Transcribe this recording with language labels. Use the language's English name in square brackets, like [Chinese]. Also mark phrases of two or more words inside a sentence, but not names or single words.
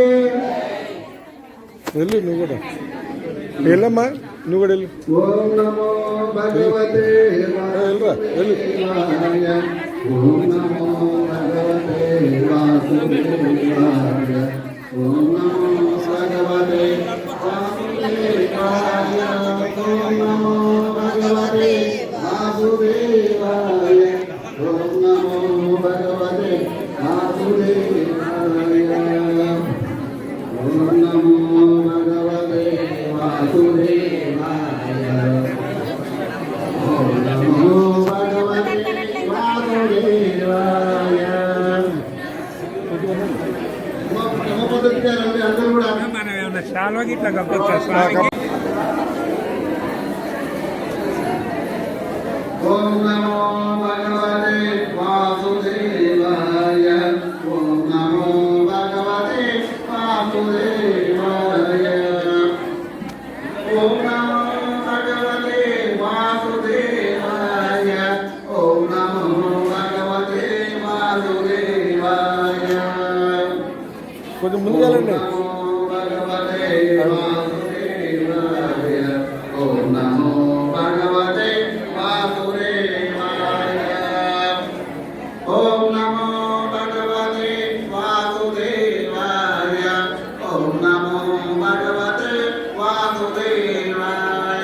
[Telugu] వెళ్ళు నువ్వు కూడా వెళ్ళమ్మా, నువ్వు కూడా వెళ్ళు. [Sanskrit] ఓం నమో భగవతే [Telugu] వెళ్ళరా వెళ్ళు. [Sanskrit] ఓం నమో భగవతే వాసుదేవాయ. ఓం నమో భగవతే వాసుదేవాయ. ఓం నమో భగవతే వాసుదేవాయ. ఓం నమో భగవతే వాసుదేవాయ. ఓం నమో భగవతే వాసుదేవాయ. ఓం నమో భగవతే వాసుదేవాయ. [Telugu] అందరూ కూడా [Sanskrit] ఓం నమో భగవతే వాసుదేవాయ. ఓం నమో భగవతే వాసుదేవాయ. ఓం నమో భగవతే వాసుదేవాయ. ఓం నమో భగవతే వాసుదేవాయ. [Telugu] కొంచెం ముందుకెళ్ళండి. [Sanskrit] ఓం నమో భగవతే వాసుదేవాయ. ఓం నమో భగవతే వాసుదేవాయ. ఓం నమో భగవతే వాసుదేవాయ. ఓం నమో భగవతే వాసుదేవాయ.